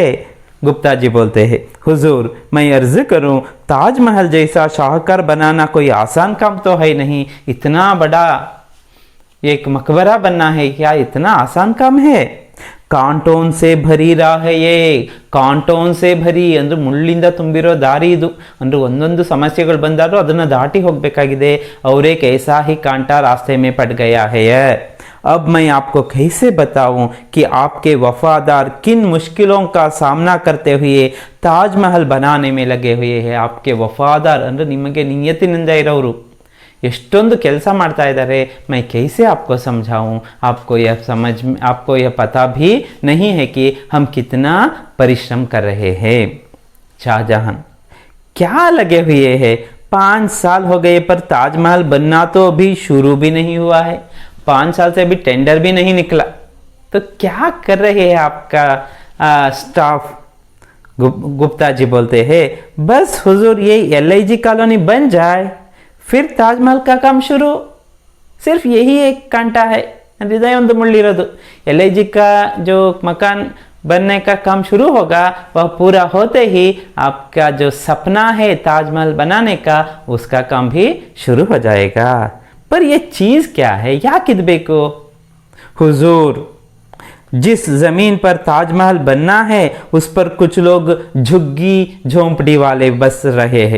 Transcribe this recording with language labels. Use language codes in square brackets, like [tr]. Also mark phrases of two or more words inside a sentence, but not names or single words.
[hi] गुप्ता जी बोलते हैं, हुजूर मैं अर्ज करूं, ताजमहल जैसा शाहकार बनाना कोई आसान काम तो है नहीं। इतना बड़ा एक मकबरा बनना है क्या इतना आसान काम है? ಕಾಂಟೋನ್ से भरी राह है ये, ಕಾಂಟೋನ್ से भरी [kn] ಅಂದ್ರೆ ಮುಳ್ಳಿಂದ ತುಂಬಿರೋ ದಾರಿ ಇದು। ಅಂದ್ರೆ ಒಂದೊಂದು ಸಮಸ್ಯೆಗಳು ಬಂದಾದ್ರೂ ಅದನ್ನ ದಾಟಿ ಹೋಗಬೇಕಾಗಿದೆ। [hi] और एक ऐसा ही कांटा रास्ते में पड़ गया है। अब मैं आपको कैसे बताऊं कि आपके वफादार किन मुश्किलों का सामना करते हुए ताजमहल बनाने में लगे हुए हैं। आपके वफादार [kn] ಅಂದ್ರೆ ನಿಮಗೆ ನಿಯತ್ತಿನಿಂದ ಇರೋರು ಎಷ್ಟೊಂದು ಕೆಲಸ ಮಾಡ್ತಾ ಇದ್ದಾರೆ। [hi] मैं कैसे आपको समझाऊं? आपको यह पता भी नहीं है कि हम कितना परिश्रम कर रहे हैं। शाहजहां, क्या लगे हुए हैं? 5 साल हो गए पर ताजमहल बनना तो अभी शुरू भी नहीं हुआ है। 5 साल से अभी टेंडर भी नहीं निकला, तो क्या कर रहे हैं आपका स्टाफ? गुप्ता जी बोलते हैं, बस हुजूर ये LIG कॉलोनी बन जाए फिर ताजमहल का काम शुरू। सिर्फ यही एक कांटा है, हृदय [kn] ಒಂದು ಮುಳ್ಳಿರೋದು। [hi] LIG का जो मकान बनने का काम शुरू होगा वह पूरा होते ही आपका जो सपना है ताजमहल बनाने का उसका काम भी शुरू हो जाएगा। पर यह चीज क्या है? याकिद ಬೇಕು? हुजूर जिस जमीन पर ताजमहल बनना है उस पर कुछ लोग झुग्गी झोंपड़ी वाले बस रहे हैं।